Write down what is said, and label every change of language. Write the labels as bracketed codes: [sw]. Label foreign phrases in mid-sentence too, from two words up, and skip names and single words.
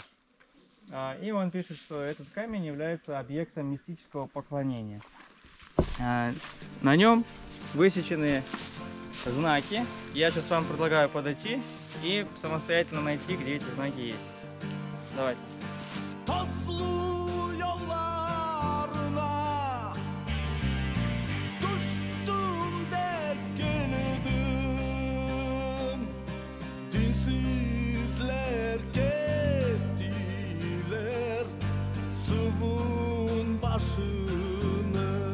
[ru] И он пишет, что этот камень является объектом мистического поклонения. На нем высечены знаки. Я сейчас вам предлагаю подойти и самостоятельно найти, где эти знаки есть. Давайте. [crh] Tozlu yollarına düştüm de geldim. Dinsizler kestiler sıvın başını.